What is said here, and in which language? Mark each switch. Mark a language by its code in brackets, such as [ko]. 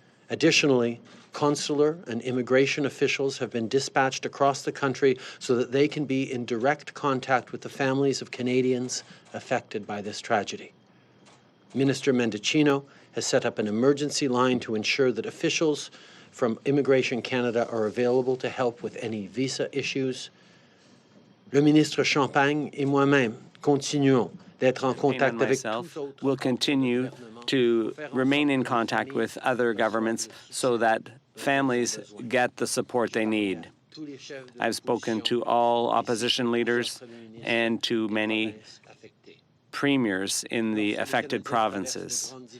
[en] Additionally, consular and immigration officials have been dispatched across the country so that they can be in direct contact with the families of Canadians affected by this tragedy. Minister Mendicino has set up an emergency line to ensure that officials from Immigration Canada are available to help with any visa issues. [fr] Le ministre Champagne et moi-même continuons d'être en contact avec [en] myself will continue to remain in contact with other governments so that families get the support they need. I've spoken to all opposition leaders and to many premiers in the affected provinces.